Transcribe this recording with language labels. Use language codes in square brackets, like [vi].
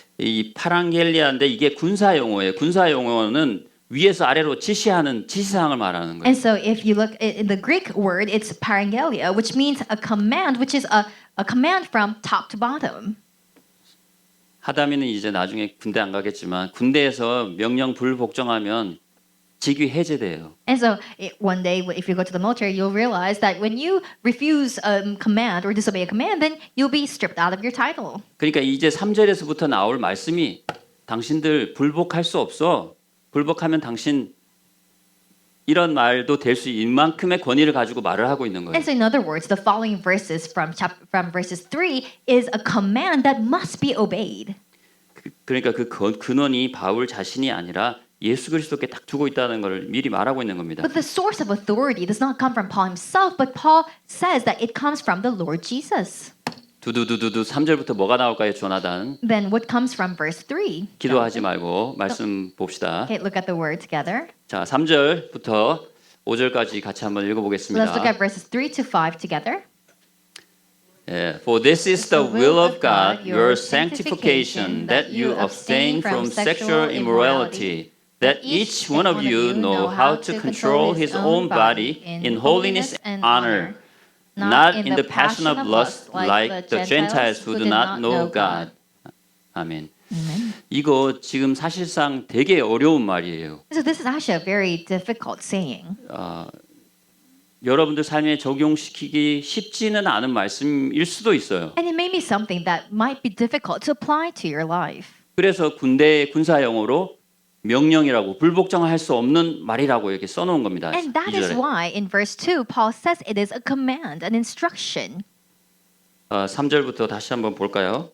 [ko] 이 파랑겔리아인데 이게 군사 용어예요. 군사 용어는 위에서 아래로 지시하는 지시사항을 말하는 거예요. [en] And so if you look in the Greek word, it's parangelia, which means a command, which is a command from top to bottom. [ko] 하다미는 이제 나중에 군대 안 가겠지만 군대에서 명령 불복종하면 직위 해제돼요. [en] And so one day, if you go to the military, you'll realize that when you refuse a command or disobey a command, then you'll be stripped out of your title. [ko] 그러니까 이제 3절에서부터 나올 말씀이 당신들 불복할 수 없어. 불복하면 당신 이런 말도 될 수 있는 만큼의 권위를 가지고 말을 하고 있는 거예요. [en] And so in other words, the following verses from verses 3 is a command that must be obeyed. [ko] 그러니까 그 근원이 바울 자신이 아니라 예수 그리스도께 딱 두고 있다는 걸 미리 말하고 있는 겁니다. [en] But the source of authority does not come from Paul himself, but Paul says that it comes from the Lord Jesus. [ko] 두두두두두 3절부터 뭐가 나올까요, 조나단? [en] Then what comes from verse 3? [ko] 기도하지 말고 말씀 봅시다. [en] Okay, look at the word together. [ko] 자, 3절부터 5절까지 같이 한번 읽어보겠습니다. [en] Let's look at verses 3 to 5 together. For this is the will of God, your sanctification, that you abstain from sexual immorality, that each one of you know how to control his own body in holiness and honor, not in the passion of lust like the Gentiles who do not know God. [ko] 아멘. 이거 지금 사실상 되게 어려운 말이에요. [en] So this is actually a very difficult saying. [ko] 여러분들 삶에 적용시키기 쉽지는 않은 말씀일 수도 있어요. [en] And it may be something that might be difficult to apply to your life. [ko] 그래서 군대의 군사 용어로 명령이라고 불복종할 수 없는 말이라고 이렇게 써놓은 겁니다. [en] And that is [ko] 2절에. [en] why in verse 2 Paul says it is a command, an instruction. [ko] 3절부터 다시 한번 볼까요?